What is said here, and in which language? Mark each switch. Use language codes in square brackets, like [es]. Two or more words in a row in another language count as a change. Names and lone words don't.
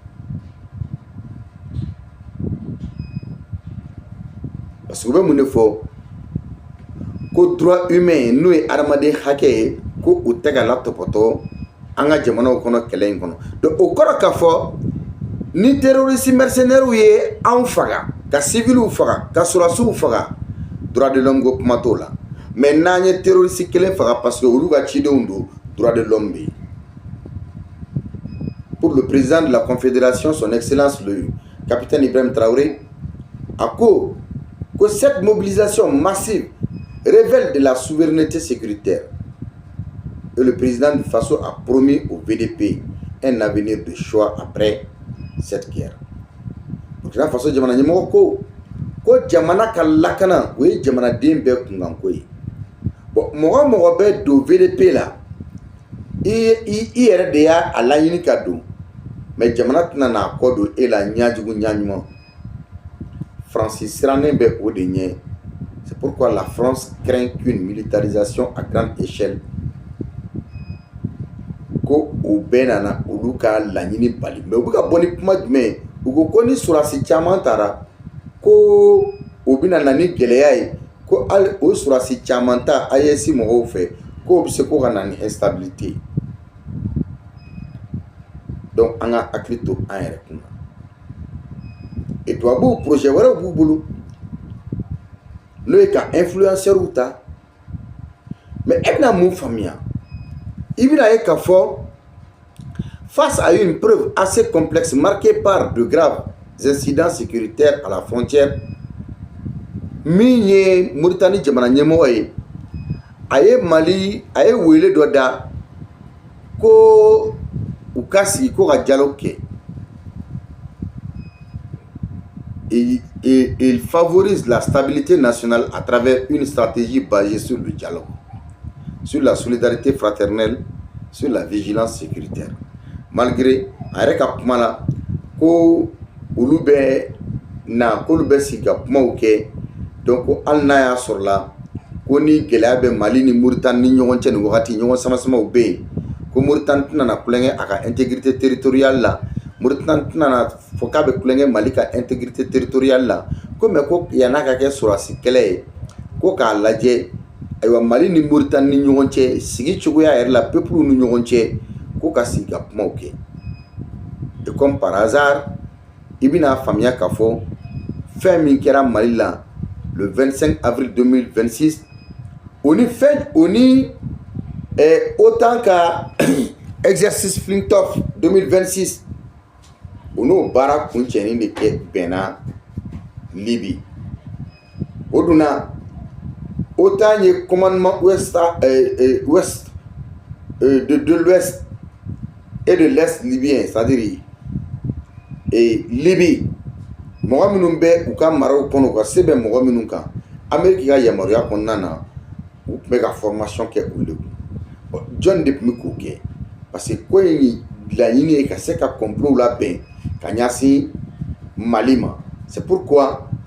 [bm] parce que u bɛ mun de fɔ ko [fr] droit humain [bm] n'o ye adamaden hakɛ ye ko u tɛ ka latɔpɔtɔ an ka jamanaw kɔnɔ kɛlɛ in kɔnɔ donc o kɔrɔ k'a fɔ ni terroriste mercenaires ye anw faga ka civils faga ka sɔrɔdasiw faga [fr] droit de l'homme [bm] ko kuma t'o la mais n'an ye terroriste kelen faga parce que olu ka cidenw don [fr] droit de l'homme [bm] bɛ yen [fr] pour le président de la confédération son excellence le capitaine Ibrahim Traoré a ko cette mobilisation massive révèle de la souveraineté sécuritaire et le président du Faso a promis au VDP un avenir de choix après cette guerre. [bm] Burkina Faso jamana ɲɛmɔgɔ ko jamana ka lakana o ye jamanaden bɛɛ kunkanko ye bon mɔgɔ mɔgɔ bɛ don VDP la i yɛrɛ de y'a laɲini ka don mais jamana tɛna n'a kɔ don e la ɲajugu ɲaɲuman France sirannen bɛ o de ɲɛ [fr] c'est pourquoi la France craint qu'une militarisation à grande échelle [bm] ko o bɛɛ nana olu ka laɲini bali mais u bɛ ka bɔ ni kuma jumɛn u ko ni sɔrɔdasi caman taara ko o bɛna na ni gɛlɛya ye ko hali o sɔrɔdasi caman ta AES mɔgɔw fɛ ko bɛ se ko ka na ni instabilité donc an ka hakili to an yɛrɛ kunna et tubabuw projet wɛrɛw b'u bolo n'o ye ka influenceurs ta mais e bɛna mun faamuya i bɛna ye k'a fɔ [fr] face à une preuve assez complexe marquée par de graves incidents sécuritaires à la frontière [bm] min ye Mauritanie jamana ɲɛmɔgɔ ye a ye wele dɔ da ko u ka sigi ko ka dialogue kɛ [fr] il favorise la stabilité nationale à travers une stratégie basée sur le dialogue, sur la solidarité fraternelle, sur la vigilance sécuritaire. [bm] Malgré ayɛrɛ ka kuma la ko olu bɛ sigi ka kumaw kɛ donc hali n'a y'a sɔrɔ la ko ni gɛlɛya bɛ Mali ni Mauritanie ni ɲɔgɔn cɛ nin wagati ɲɔgɔn samasamaw bɛ yen ko Mauritanie tɛna na kulonkɛ a ka [fr] intégrité territoriale [bm] la Mauritanie tɛna na fɔ k'a bɛ kulonkɛ Mali ka [fr] intégrité territoriale [bm] la ko mais ko yan'a ka kɛ sɔrɔdasi kɛlɛ ye ko k'a lajɛ ayiwa Mali ni Mauritanie ni ɲɔgɔn cɛ sigi cogoya yɛrɛ la peuple ni ɲɔgɔn cɛ ko ka sigi ka kumaw kɛ [fr] et comme par hasard [bm] i bɛna faamuya k'a fɔ fɛn min kɛra Mali la le 25 avril 2026 o ni autant ka exercice Flintoff 2026 o n'o baara kuncɛnin de kɛ bɛnna Libye o dunna autant ye [fr] commandement ouest de l'ouest et de l'est libyen, c'est-à-dire [bm] Libye mɔgɔ minnu bɛ u ka maraw kɔnɔ u ka se bɛ mɔgɔ minnu kan Amérique ka yamaruya kɔnɔna na u tun bɛ ka formation kɛ olu de kun jɔn de tun bɛ k'o kɛ parce que ko in laɲini ye ka se ka complot labɛn ka ɲɛsin Mali ma [fr] c'est pourquoi